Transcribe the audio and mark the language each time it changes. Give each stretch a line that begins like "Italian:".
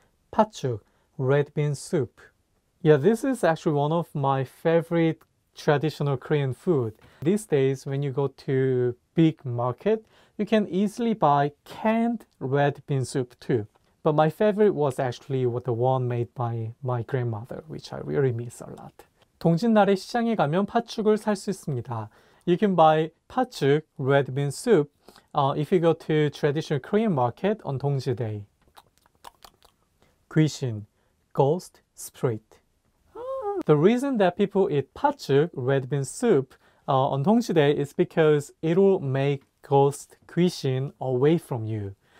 English: patjuk, red bean soup. Yeah, this is actually one of my favorite traditional Korean food. These days, when you go to big market, you can easily buy canned red bean soup too. But my favorite was actually the one made by my grandmother, which I really miss a lot.
Korean: 동짓날에 시장에 가면 팥죽을 살 수 있습니다.
English: You can buy patjuk, red bean soup, if you go to traditional Korean market on Dongji Day. 귀신, ghost, spirit. The reason that people eat patjuk, red bean soup, on Dongji Day is because it will make ghost, 귀신, away from you.